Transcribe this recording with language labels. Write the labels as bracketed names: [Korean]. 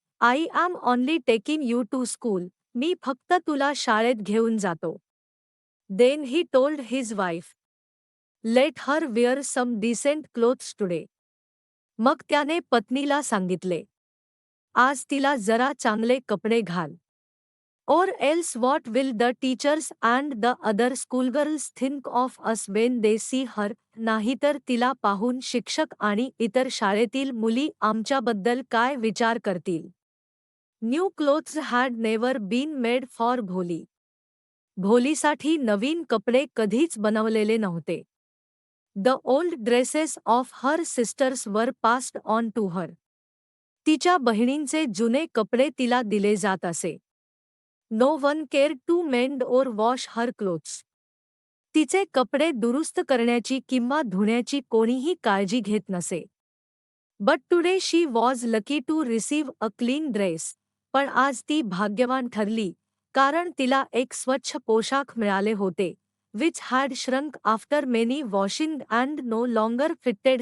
[English] I am only taking you to school. [Marathi] मी फक्त तुला शाळेत घेऊन जातो. [English] Then he told his wife, let her wear some decent clothes today. [Marathi] मग त्याने पत्नीला सांगितले, आज तिला जरा चांगले कपडे घाल. [English] Or else what will the teachers and the other schoolgirls think of us when they see her. [Marathi] नाहीतर तिला पाहून शिक्षक आणि इतर शाळेतील मुली आमच्याबद्दल काय विचार करतील. [English] New clothes had never been made for Bholi. [Marathi] भोलीसाठी नवीन कपडे कधीच बनवलेले नव्हते. [English] The old dresses of her sisters were passed on to her. [Marathi] तिच्या बहिणींचे जुने कपडे तिला दिले जात असे. [English] No one care to mend or wash her clothes. [Marathi] तिचे कपडे दुरुस्त करण्याची किंवा धुण्याची कोणीही काळजी घेत नसे. [English] But today she was lucky to receive a clean dress. [Marathi] पण आज ती भाग्यवान ठरली, कारण तिला एक स्वच्छ पोशाख मिळाले होते. [English] Which had shrunk after many washing and no longer fitted.